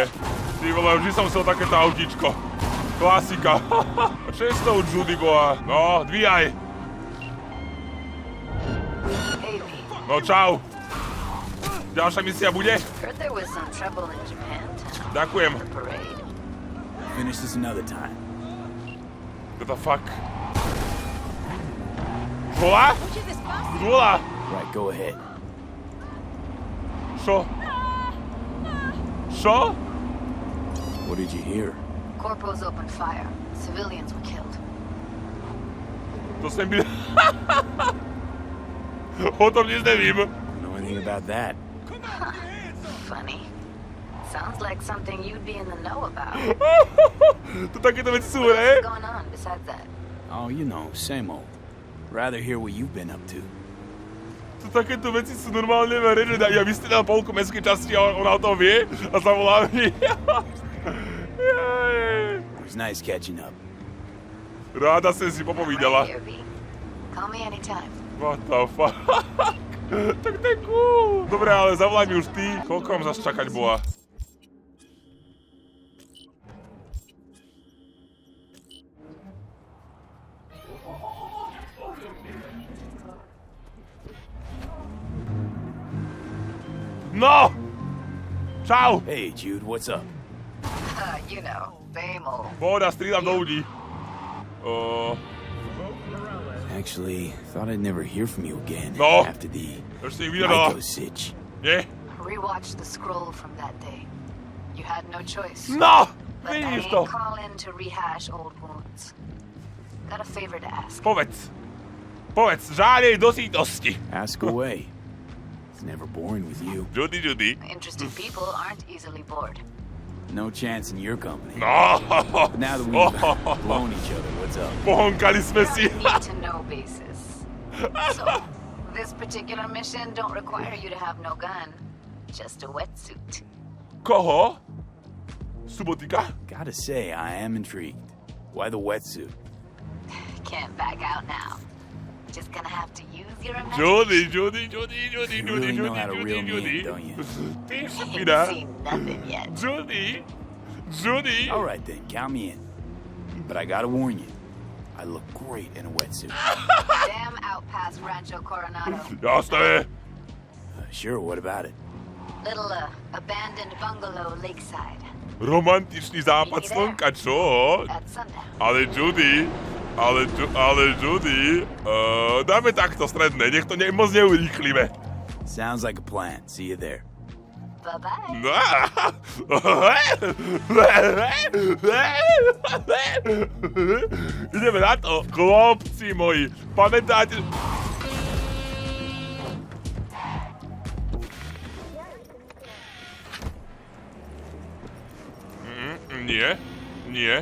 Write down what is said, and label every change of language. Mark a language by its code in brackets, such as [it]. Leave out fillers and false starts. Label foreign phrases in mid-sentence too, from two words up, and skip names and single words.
[sk] Ty vole, vždy som chcel takéto autíčko. Klasika. A čo je s tou Judy boha? No, dvíjaj. No, čau. Ďalšia misia bude? Ďakujem. [en] Finish this another time. What the fuck? Žola? [sk] Žola? [en] Right, go ahead. [sk] Čo? Čo? [en] What did you hear? Corporals opened fire. Civilians were killed. [cs] To jsem byl... O tom nic nevím. [en] Know anything about that? Funny. Sounds like something you'd be in the know about. [sk] To takéto veci sú, [en] What's [sk] ne? [en] going on besides that? Oh, you know, same old. Rather hear what you've been up to. [sk] To takéto veci sú normálne verejné. Ja vystredal polku mestskej časti a ona o tom vie a zavolá mi. [en] It was nice catching up. [cs] Ráda som si popovídala. [en] Right here, V. Call me anytime. What the fuck? [sk] Tak to je cool. Dobre, ale zavolaj mi už ty. Koľko mám zase čakať bola? No! Čau! [en] Hey, Jude, what's up? You know, same old. [sk] Pohoda, strídam do ľudí. [en] Actually, thought I'd never hear from you again [sk] No. [en] after the [sk] Ešte ich vydala. [en] FiFqo sitch. [sk] Nie? [en] Rewatch the scroll from that day. You had no choice. [sk] No! [en] But I [sk] Vidíš [en] ain't [sk] to? [en] call in to rehash old wounds. Got a favor to ask. [sk] Povedz. Povedz, žádnej do sítosti. [en] Ask away. It's never boring with you. [sk] Judy, Judy. [en] Interesting people aren't easily bored. No chance in your company. [sk] No! [en] Now that we've blown each other, what's up? [sk] Pohonkali sme si. [en] Need to know basis. So, this particular mission don't require you to have no gun, just a wetsuit. [sk] Koho? Subotika? [en] Gotta say, I am intrigued. Why the wetsuit? Can't back out now. Just gonna have to use your imagination. [sk] Judy. [en] You really know how to reel me in, don't you? [sk] Ty [en] Ain't [sk] špina. [en] seen nothing yet. [sk] Judy. [en] All right then, count me in. But I gotta warn you, I look great in a wetsuit. Damn out past Rancho Coronado. [sk] Jasné. [en] Sure, what about it? Little abandoned bungalow lakeside. [sk] Romantičný západ slnka, čo? [en] At sundown. [sk] Ale Judy, dáme takto stredné, nech to moc neurýchlime. [en] Sounds like a plan. See you there. Bye-bye. [sk] Ideme na to, chlopci moji. Pamätáte... Nie. Nie.